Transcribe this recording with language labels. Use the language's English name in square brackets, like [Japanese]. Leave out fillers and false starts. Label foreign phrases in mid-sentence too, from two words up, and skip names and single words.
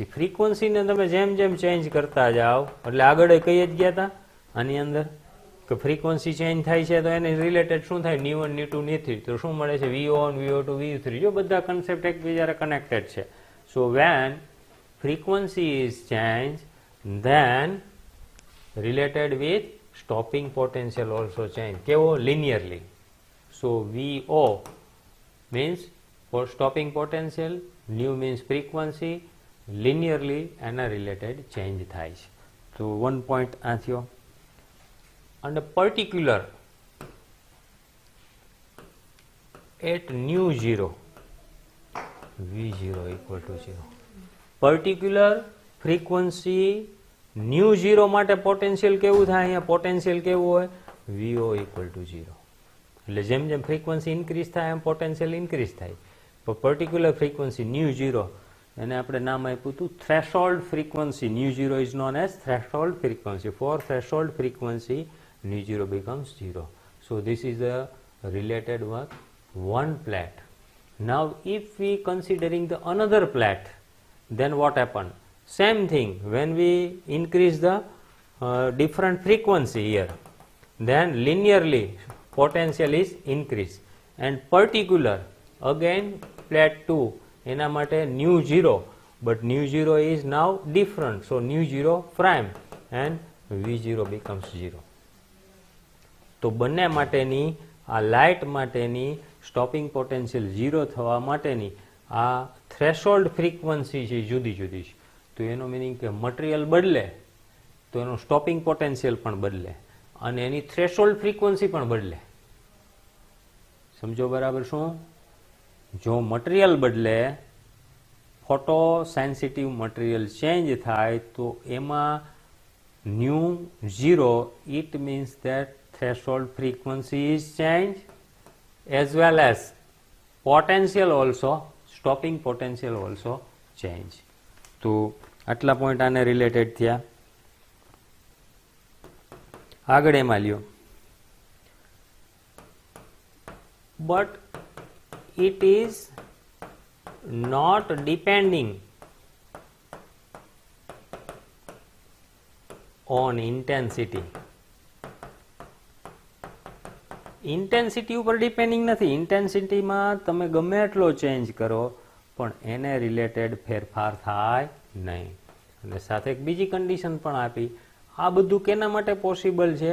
[Gujarati] ફ્રીક્વન્સીને તમે જેમ જેમ ચેન્જ કરતા જાઓ એટલે આગળ કઈ જ ગયા હતા આની અંદર કે [English] frequency change [Gujarati] થાય છે તો એને રિલેટેડ શું થાય ની1 ની2 ની3, તો શું મળે છે VO1 VO2 VO3. જો બધા કન્સેપ્ટ એકબીજાને કનેક્ટેડ છે. [English] so when frequency is change then related with stopping potential also change. [Gujarati] કેવો linearly. [English] So VO means for stopping potential, nu means frequency, linearly એના related change [Gujarati] થાય છે. તો 1 point આ થયો. [English] And a particular at nu 0 V0 equal to 0. Particular frequency [Gujarati] ન્યુ 0 માટે પોટેન્શિયલ કેવું થાય? અહીંયા પોટેન્શિયલ કેવું હોય? VO [English] equal to [Gujarati] 0. એટલે જેમ જેમ [English] frequency increase [Gujarati] થાય એમ [English] potential increase [Gujarati] થાય. પણ [English] particular frequency nu 0 [Gujarati] એને આપણે નામ આપ્યું હતું [English] threshold frequency. nu 0 is known as threshold frequency. for threshold frequency nu 0 becomes 0. So this is the related work one plate. Now if we considering the another plate, then what happened? Same thing, when we increase the different frequency here, then linearly potential is increased. And particular, again plate 2, [Gujarati] એના માટે [English] new 0, but new 0 is now different. So new 0 prime and V0 becomes 0. [Gujarati] તો બંને માટેની આ લાઇટ માટેની [English] stopping potential [Gujarati] 0 થવા માટેની આ [English] threshold frequency [Gujarati] છે જુદી જુદી છે. તો એનો મિનિંગ કે મટીરિયલ બદલે તો એનું [English] stopping potential [Gujarati] પણ બદલે અને એની [English] threshold frequency [Gujarati] પણ બદલે. સમજો બરાબર શું? જો મટીરિયલ બદલે, [English] photo sensitive material change [Gujarati] થાય તો એમાં [English] nu 0, it means that threshold frequency is changed as well as potential also, stopping potential also change. [Gujarati] તો આટલા પોઈન્ટ આને રિલેટેડ થયા. આગળ એમાં લ્યો. [English] But it is not depending on intensity. [Gujarati] ઇન્ટેન્સિટી ઉપર ડિપેન્ડિંગ નથી. ઇન્ટેન્સિટીમાં તમે ગમે એટલો ચેન્જ કરો પણ એને રિલેટેડ ફેરફાર થાય નહીં. અને સાથે એક બીજી કન્ડિશન પણ આપી. આ બધું કેના માટે પોસિબલ છે?